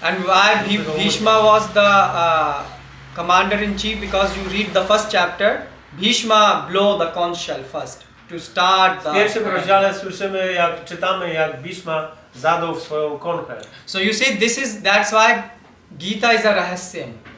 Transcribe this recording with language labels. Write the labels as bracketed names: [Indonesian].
[English] And why Bhishma was the commander in chief? Because you read the first chapter, Bhishma blow the conch shell first to start the. [Polish] W pierwszym rozdziale czytamy, jak Bhishma zadał w swoją konchę. [English] So you see, that's why Gita is a rahasyam.